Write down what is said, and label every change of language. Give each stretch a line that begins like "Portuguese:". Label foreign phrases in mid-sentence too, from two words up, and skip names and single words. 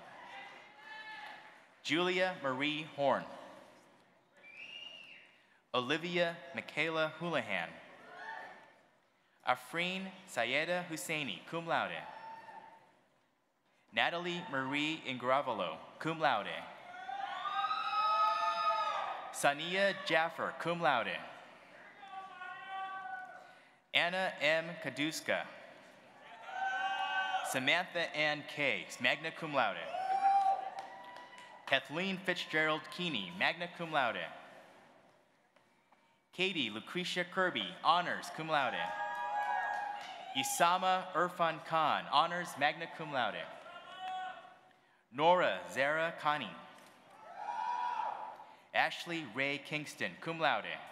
English: Julia Marie Horn. Olivia Michaela Houlihan. Afreen Sayeda Husseini,
Latin: cum laude.
English: Natalie Marie Ingravalo,
Latin: cum laude.
English: Sania Jaffer,
Latin: cum laude.
English: Anna M. Kaduska. Samantha Ann Kay,
Latin: magna cum laude.
English: Kathleen Fitzgerald Keeney,
Latin: magna cum laude.
English: Katie Lucretia Kirby, honors,
Latin: cum laude.
English: Isama Irfan Khan, honors,
Latin: magna cum laude.
English: Nora Zara Khani. Ashley Ray Kingston,
Latin: cum laude.